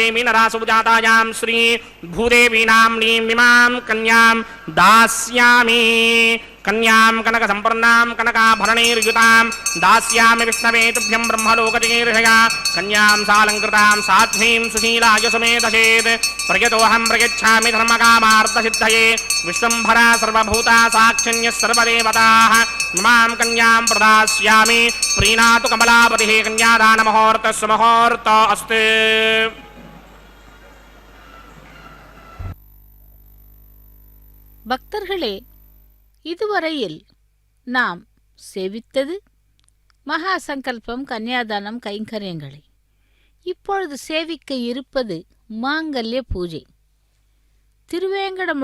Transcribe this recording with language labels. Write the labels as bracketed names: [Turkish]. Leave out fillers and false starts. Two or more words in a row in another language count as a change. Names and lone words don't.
[Sanskrit] मीनरासौ जातायां श्रीभूदेवीनाम्नीमिमां कन्यां दास्यामि कन्यां कनकसम्पन्नां कनकाभरणैर्युतां दास्यामि विष्णवे तुभ्यं ब्रह्मलोकचिकीर्षया कन्यां सालङ्कृतां साध्वीं सुशीलाय सुमेधसेत् प्रयतोऽहं प्रयच्छामि धर्मकामार्थसिद्धये विश्वम्भरा सर्वभूता साक्षिण्यः सर्वदेवताः मां कन्यां प्रदास्यामि प्रीणातु कमलापतिः कन्यादानमुहूर्तस्य मुहूर्त अस्ति [Tamil] பக்தர்களே, இதுவரையில் நாம் சேவித்தது மகா சங்கல்பம் கன்யாதானம் கைங்கரியங்களை. இப்பொழுது சேவிக்க இருப்பது மாங்கல்ய பூஜை.